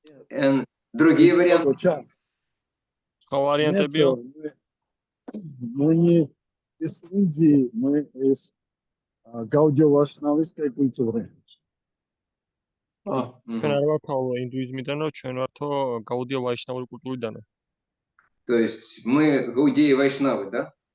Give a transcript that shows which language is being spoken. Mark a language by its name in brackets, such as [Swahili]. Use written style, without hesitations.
[Russian] And другие варианты? [Georgian] სხვა ვარიანტებიო? [Russian] Мы не из Индии, мы из Гаудио-Вайшнавской культуры. [Georgian] ჩვენ არ ვართო ინდუიზმიდანო, ჩვენ ვართო გაუდია ვაიშნავური კულტურიდანო. [Russian] То есть мы гаудеи вайшнавы, да?